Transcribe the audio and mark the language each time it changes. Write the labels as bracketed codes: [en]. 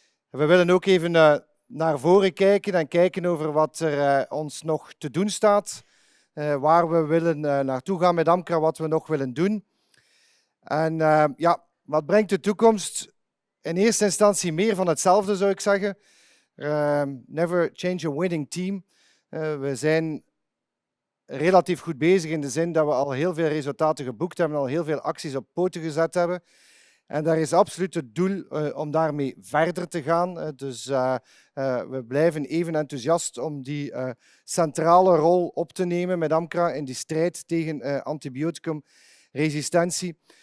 [nl] We willen ook even naar voren kijken en kijken over wat er ons nog te doen staat. Waar we willen naartoe gaan met AMCRA, wat we nog willen doen. En ja, wat brengt de toekomst? In eerste instantie meer van hetzelfde, zou ik zeggen. [en] Never change a winning team. [nl] We zijn relatief goed bezig in de zin dat we al heel veel resultaten geboekt hebben, al heel veel acties op poten gezet hebben. En daar is absoluut het doel om daarmee verder te gaan. Dus we blijven even enthousiast om die centrale rol op te nemen met AMCRA in die strijd tegen antibioticumresistentie.